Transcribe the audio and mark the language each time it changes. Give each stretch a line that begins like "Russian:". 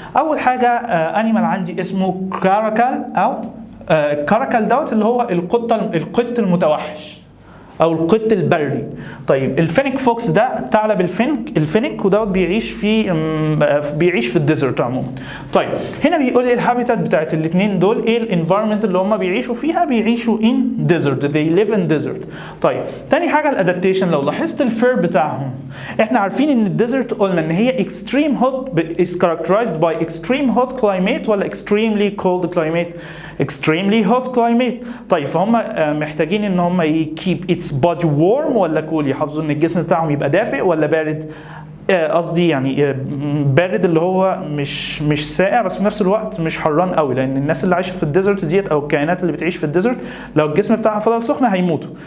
Arabic: أول حاجة أنيمال عندي اسمه كاراكال، أو كاراكال دوت اللي هو القط المتوحش او القط البري. طيب الفينيك فوكس ده ثعلب الفينيك ودوت بيعيش في الديزرت عموما. طيب هنا بيقول لي الهابيتات بتاعت الاثنين دول ايه الانفايرمنت اللي هم بيعيشوا فيها، بيعيشوا
English: In desert, they live in desert.
Arabic: طيب تاني حاجه الادابتيشن. لو لاحظت الفير بتاعهم، احنا عارفين ان الديزرت قلنا ان هي
English: extreme hot is characterized by extreme hot climate
Arabic: ولا
English: extremely cold climate؟ extremely hot climate.
Arabic: طيب فهم محتاجين ان هم
English: keep its body warm
Arabic: ولا cool، يحافظوا ان الجسم بتاعهم يبقى دافئ ولا بارد. قصدي يعني بارد اللي هو مش ساقع بس في نفس الوقت مش حران قوي، لان الناس اللي عايشه في الديزرت ديت او الكائنات اللي بتعيش في الديزرت لو الجسم بتاعها فضل سخن هيموتوا.